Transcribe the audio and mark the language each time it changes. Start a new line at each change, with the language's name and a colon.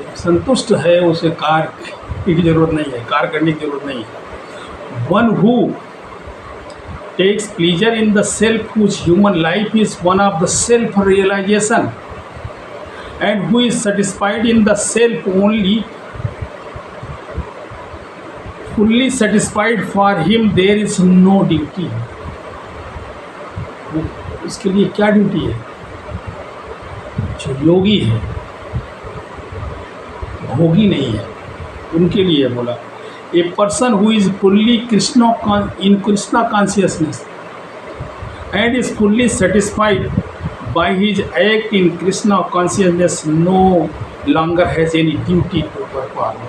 Hindi: संतुष्ट है, उसे कार्य की जरूरत नहीं है, कार्य करने की जरूरत नहीं है।
English: One who takes pleasure in the self whose human life is one of the self realization and who is satisfied in the self only fully satisfied, for him there is no duty।
Hindi: उसके लिए क्या duty है? जो योगी है, भोगी नहीं है, उनके लिए बोला।
English: A person who is fully in Krishna consciousness and is fully satisfied by his act in Krishna consciousness no longer has any duty to perform.